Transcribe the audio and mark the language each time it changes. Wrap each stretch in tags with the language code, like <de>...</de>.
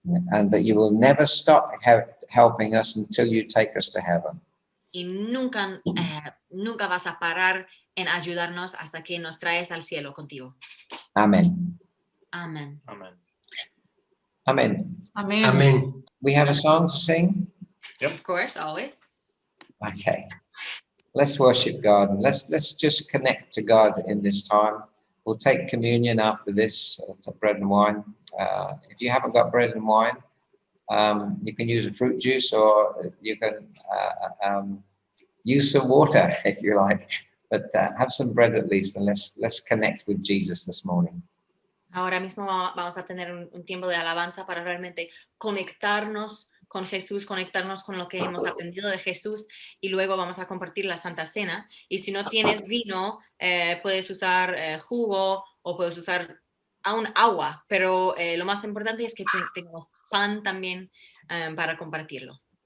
<en>And that you will never stop helping us until you take us to heaven.</en> <es>Y nunca vas a parar en ayudarnos hasta que nos traes al cielo contigo.</es> <en>Amen. Amen. Amen. Amen. Amen. Amen. We have a song to sing? Of course, always. Okay. Let's worship God and let's just connect to God in this time. We'll take communion after this, to bread and wine. If you haven't got bread and wine, you can use a fruit juice or you can use some water if you like, but have some bread at least, and let's connect with Jesus this morning.</en> <es>Ahora mismo vamos a tener un tiempo de alabanza para realmente conectarnos con Jesús, conectarnos con lo que hemos aprendido de Jesús y luego vamos a compartir la Santa Cena. Y si no tienes vino, puedes usar jugo o puedes usar aún agua, pero lo más importante es que tengamos pan también para compartirlo.</es>